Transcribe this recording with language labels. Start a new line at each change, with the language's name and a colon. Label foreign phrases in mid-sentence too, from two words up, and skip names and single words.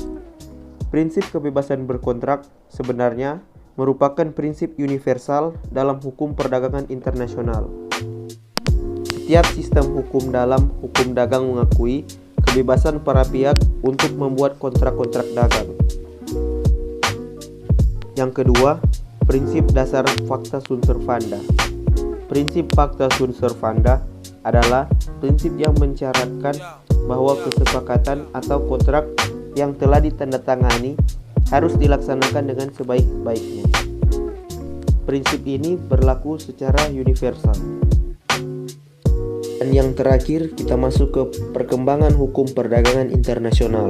Indonesian: Prinsip kebebasan berkontrak sebenarnya merupakan prinsip universal dalam hukum perdagangan internasional. Setiap sistem hukum dalam hukum dagang mengakui kebebasan para pihak untuk membuat kontrak-kontrak dagang. Yang kedua, prinsip dasar
Latin: facta sunt servanda.
Indonesian: Prinsip
Latin: facta sunt servanda
Indonesian: adalah prinsip yang mensyaratkan bahwa kesepakatan atau kontrak yang telah ditandatangani harus dilaksanakan dengan sebaik-baiknya. Prinsip ini berlaku secara universal. Dan yang terakhir, kita masuk ke perkembangan hukum perdagangan internasional.